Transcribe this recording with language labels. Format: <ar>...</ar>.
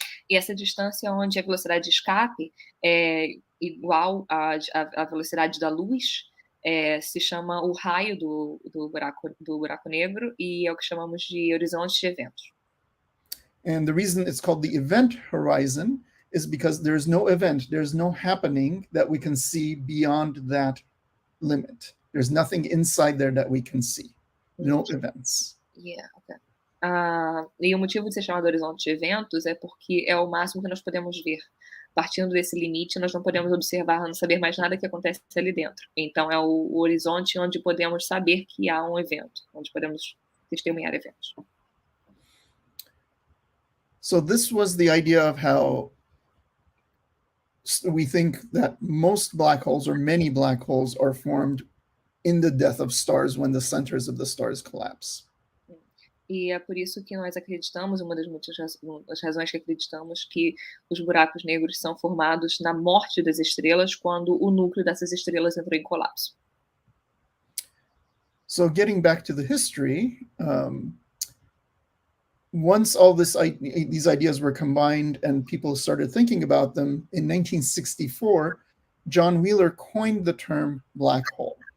<pt>E essa distância onde a velocidade de escape é igual à velocidade da luz se chama o raio do buraco negro e é o que chamamos de horizonte de eventos.</pt> <en>And the reason it's called the event horizon is because there's no event, there's no happening that we can see beyond that limit. There's nothing inside there that we can see. No events. Yeah, okay.</en> <pt>E o motivo de ser chamado horizonte de eventos é porque é o máximo que nós podemos ver. Partindo desse limite, nós não podemos observar, não saber mais nada que acontece ali dentro. Então, é o horizonte onde podemos saber que há um evento, onde podemos testemunhar eventos.</pt> <en>So this was the idea of how we think that most black holes, or many black holes, are formed in the death of stars when the centers of the stars collapse.</en> <pt>E é por isso que nós acreditamos, uma das muitas razões que acreditamos, que os buracos negros são formados na morte das estrelas, quando o núcleo dessas estrelas entrou em colapso.</pt> <en>So getting back to the history, once all these ideas were combined and people started thinking about them, in 1964, John Wheeler coined the term black hole.</en>